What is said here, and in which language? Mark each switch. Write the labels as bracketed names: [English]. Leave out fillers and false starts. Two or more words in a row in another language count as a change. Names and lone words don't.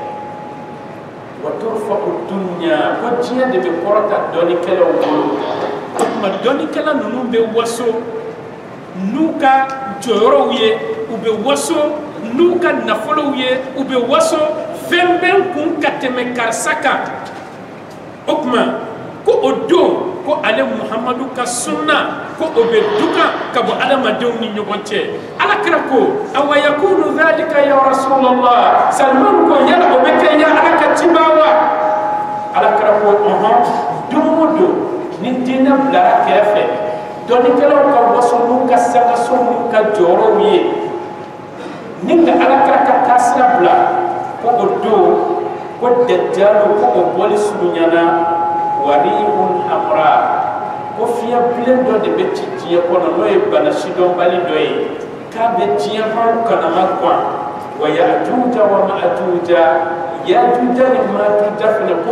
[Arabic] وترفع الدنيا [Bambara] ko diɲɛ de bɛ kɔrɔta dɔnnikɛlaw bolo o tuma dɔnnikɛla ninnu bɛ waso n'u ka jɔyɔrɔw ye u bɛ waso n'u ka nafolow ye u bɛ waso fɛn bɛ n kun ka tɛmɛ karisa kan o tuma ko o don ko ale Muhamadu ka sunna ko o bɛ dukan ka bɔ adamadenw ni ɲɔgɔn cɛ alakira ko awa [Arabic] أيكون ذلك يا رسول الله [Bambara] Salman ko yala o bɛ kɛ ya ala ka ciba wa alakira ko ɔhɔn don o don ni diinɛ bilara kɛrɛfɛ dɔnnikɛlaw ka waso n'u ka sangaso n'u ka jɔyɔrɔw ye ni ka alakira ka taasira bila ko o don ko dajjalu ko o bɔli surunyana [Arabic] وريح حمراء [Bambara] ko fiɲɛ bilen dɔ de bɛ ci diɲɛ kɔnɔ n'o ye bana sidɔnbali dɔ ye k'a bɛ diɲɛ maaw kanama gan wa [Arabic] يأجوج ومأجوج [Bambara] yajuja ni majuja fana ko